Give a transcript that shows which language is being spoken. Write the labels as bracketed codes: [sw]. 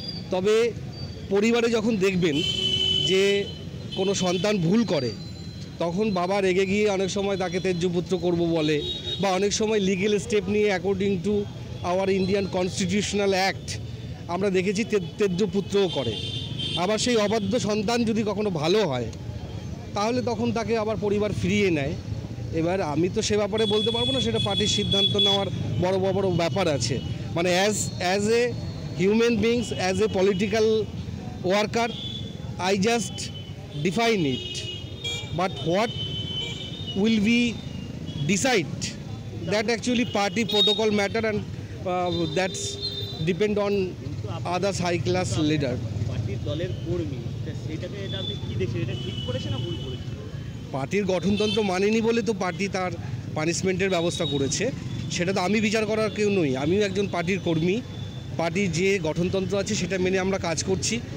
[bn] তবে পরিবারে যখন দেখবেন যে কোনো সন্তান ভুল করে, তখন বাবা রেগে গিয়ে অনেক সময় তাকে তেজ্যপুত্র করব বলে, বা অনেক সময় লিগেল স্টেপ নিয়ে [en] according to our Indian constitutional act [bn] আমরা দেখেছি তেজ্যপুত্রও করে। আবার সেই অবাধ্য সন্তান যদি কখনো ভালো হয়, তাহলে তখন তাকে আবার পরিবার ফিরিয়ে নেয়। এবার আমি তো সে ব্যাপারে বলতে পারবো না, সেটা পার্টির সিদ্ধান্ত নেওয়ার বড় বড় ব্যাপার আছে। [en] মানে as a human beings, as a political worker, I just define it, but what will we decide, that actually party protocol matter, and that's depend on others high class leader. [bn] পার্টির দলের কর্মী, সেটাকে এটা আপনি কি দেখছেন, এটা ঠিক করেছে না ভুল করেছে? পার্টির গঠনতন্ত্র মানেনি বলে তো পার্টি তার পানিশমেন্টের ব্যবস্থা করেছে। সেটা তো আমি বিচার করার কেউ নই, আমিও একজন পার্টির কর্মী। পার্টির যে গঠনতন্ত্র আছে সেটা মেনে আমরা কাজ করছি।